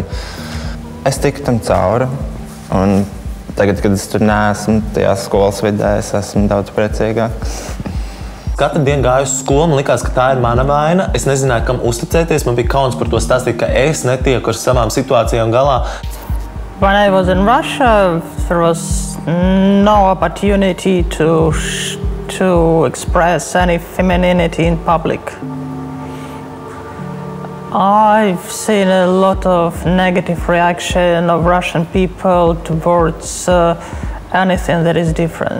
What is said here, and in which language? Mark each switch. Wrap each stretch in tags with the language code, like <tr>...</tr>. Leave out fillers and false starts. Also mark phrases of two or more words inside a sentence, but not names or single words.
<lv>Es tiku tam cauri, un tagad, kad es tur neesmu, tajā skolas vidē, es esmu daudz priecīgāks. Katru dienu gāju uz skolu, man likās, ka tā ir mana vaina. Es nezināju, kam uzticēties, man bija kauns par to stāstīt, ka es netieku ar savām situācijām galā.</lv> <en>When I was in Russia, there was no opportunity to express any femininity in public. I've seen a lot of negative reaction of Russian people towards anything that is different.</en>